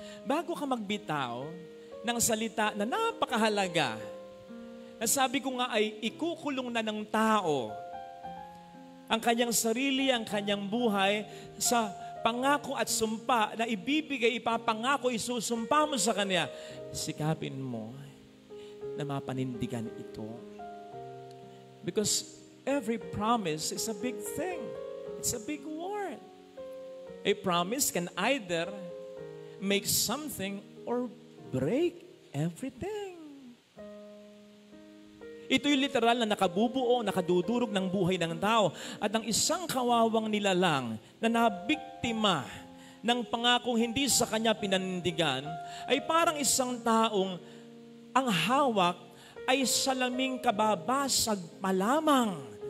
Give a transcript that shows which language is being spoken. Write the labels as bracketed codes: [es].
[tl] Bago ka magbitaw ng salita na napakahalaga, na sabi ko nga ay ikukulong na ng tao ang kanyang sarili, ang kanyang buhay sa pangako at sumpa na ibibigay, ipapangako, isusumpa mo sa Kanya, sikapin mo na mapanindigan ito. [en] Because every promise is a big thing. It's a big word. A promise can either make something or break everything. [tl] Ito'y literal na nakabubuo, nakadudurog ng buhay ng tao. At ang isang kawawang nilalang na nabiktima ng pangakong hindi sa kanya pinanindigan ay parang isang taong ang hawak ay salaming kababasag pa lamang.